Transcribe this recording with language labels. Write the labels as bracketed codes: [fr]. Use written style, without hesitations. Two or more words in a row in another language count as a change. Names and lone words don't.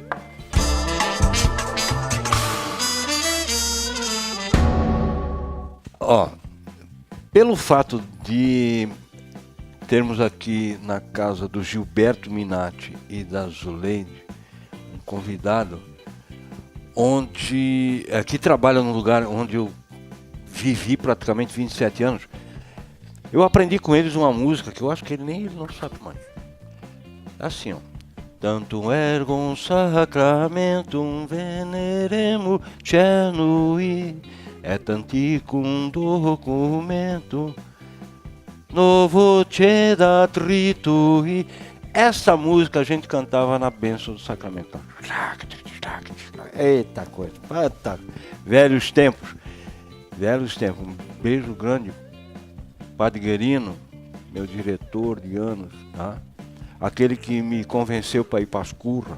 [pt] Ó, pelo fato de termos aqui na casa do Gilberto Minatti e da Zuleide um convidado que trabalha num lugar onde eu vivi praticamente 27 anos, eu aprendi com eles uma música que eu acho que ele não sabe mais. Assim, ó. [la] Tantum ergo sacramentum veneremo cernui, et antiquum documento novo cedat ritui. [pt] Essa música a gente cantava na bênção do sacramento. Eita coisa, velhos tempos. Um beijo grande, Padre Guerino, meu diretor de anos, tá? Aquele que me convenceu para ir para as curras.